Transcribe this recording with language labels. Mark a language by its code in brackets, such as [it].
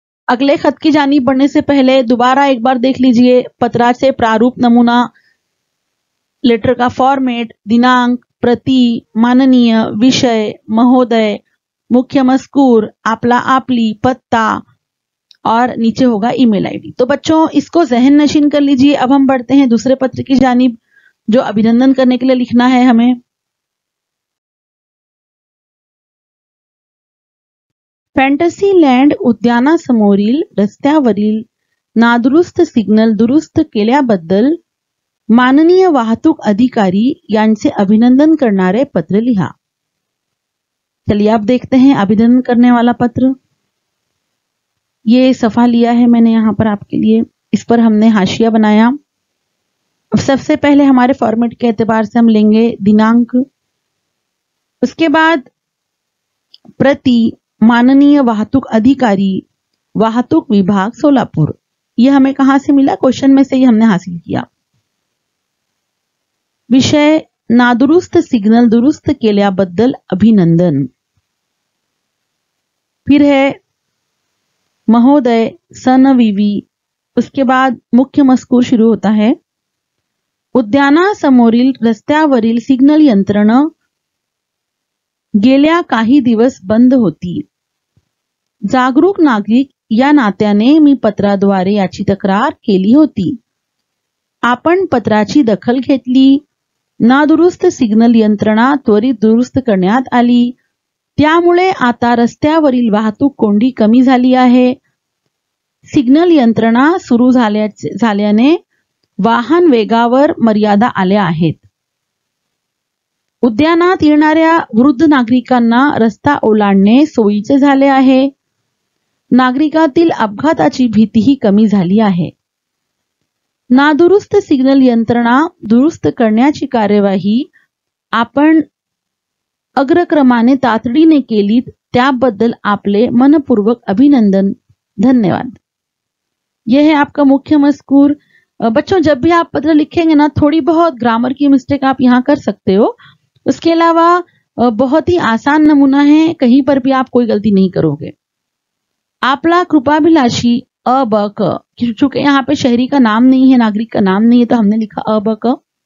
[hi] अगले खत की जानीब बढ़ने से पहले दोबारा एक बार देख लीजिए पत्रा से प्रारूप नमूना, लेटर का फॉर्मेट, दिनांक, प्रति, माननीय, विषय, महोदय, मुख्य मजकूर, आपला आपली, पत्ता और नीचे होगा ईमेल आईडी। तो बच्चों इसको जहन नशीन कर लीजिए। अब हम बढ़ते हैं दूसरे पत्र की जानिब जो अभिनंदन करने के लिए लिखना है हमें। [mr] फॅन्टसी लँड उद्यानासमोरील रस्त्यावरील नादुरुस्त सिग्नल दुरुस्त केल्याबद्दल माननीय वाहतूक अधिकारी यांचे अभिनंदन करणारे पत्र लिहा। [hi] चलिए अब देखते हैं अभिनंदन करने वाला पत्र। ये सफा लिया है मैंने यहां पर आपके लिए, इस पर हमने हाशिया बनाया। अब सबसे पहले हमारे फॉर्मेट के एतबार से हम लेंगे दिनांक, उसके बाद प्रति, माननीय वाहतूक अधिकारी, वाहतूक विभाग सोलापुर। यह हमें कहां से मिला? क्वेश्चन में से ही हमने हासिल किया। [mr] विषय नादुरुस्त सिग्नल दुरुस्त केल्याबद्दल अभिनंदन। [hi] फिर है महोदय सन विवी, उसके बाद मुख्य मजकूर शुरू होता है। [mr] उद्यानासमोरील रस्त्यावरील सिग्नल यंत्रणा गेल्या काही दिवस बंद होती। जागरूक नागरिक या नात्याने मी पत्राद्वारे याची तक्रार केली होती। आपण पत्राची दखल घेतली। नादुरुस्त सिग्नल यंत्रणा त्वरित दुरुस्त करण्यात आली। त्यामुळे आता रस्त्यावरील वाहतूक कोंडी कमी झाली आहे। सिग्नल यंत्रणा सुरू झाल्याने वाहन वेगावर मर्यादा आल्या आहेत। उद्यानात येणाऱ्या वृद्ध नागरिकांना रस्ता ओलांडणे सोयीचे झाले आहे। नागरिकातील अपघाताची भीतीही कमी झाली आहे। नादुरुस्त सिग्नल यंत्रणा दुरुस्त करण्याची कार्यवाही आपण अग्रक्रमाने तातडीने केली त्याबद्दल आपले मनपूर्वक अभिनंदन, धन्यवाद। [hi] यह है आपका मुख्य मजकूर। बच्चों जब भी आप पत्र लिखेंगे ना थोड़ी बहुत ग्रामर की मिस्टेक आप यहाँ कर सकते हो। उसके अलावा बहुत ही आसान नमूना है, कहीं पर भी आप कोई गलती नहीं करोगे। [mr] आपला कृपाभिलाषी [hi] अ ब क, चूंकि यहाँ पे शहरी का नाम नहीं है, नागरिक का नाम नहीं है, तो हमने लिखा अ ब क।